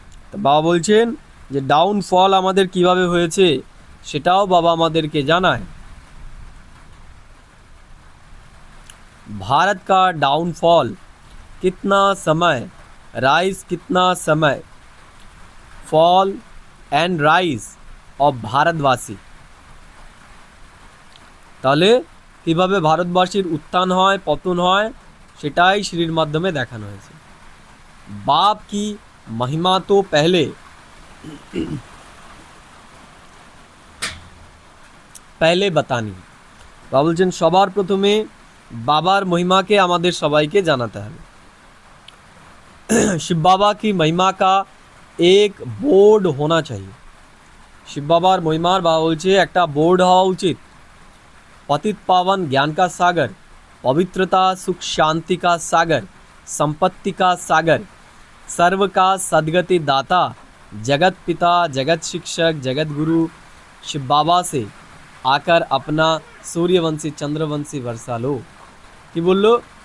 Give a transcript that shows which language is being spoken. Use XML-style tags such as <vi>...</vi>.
<bn>তো বাবা বলছেন যে ডাউনফল আমাদের কিভাবে হয়েছে সেটাও বাবা আমাদেরকে জানায়।</bn> <hi>भारत का डाउनफॉल कितना समय, राइज कितना समय, फॉल एंड राइज ऑफ भारतवासी।</hi> <bn>তাহলে কিভাবে ভারতবাসীর উত্থান হয় পতন হয় সেটাই শ্রীর মাধ্যমে দেখানো হয়েছে।</bn> <hi>बाप की महिमा तो पहले बतानी।</hi> <bn>বাবা বলছেন সবার প্রথমে বাবার মহিমাকে আমাদের সবাইকে জানাতে হবে।</bn> <hi>शिव बाबा की महिमा का एक बोर्ड होना चाहिए।</hi> <bn>शिव बाबार महिमार बाबा বলছে একটা বোর্ড হওয়া উচিত।</bn> <hi>पतित पावन ज्ञान का सागर, पवित्रता सुख शांति का सागर, संपत्ति का सागर, सर्व का सद्गति दाता, जगत पिता, जगत शिक्षक, जगत गुरु शिव बाबा से आकर अपना सूर्यवंशी चंद्रवंशी वर्षा लो।</hi> <bn>कि बोलो?</bn>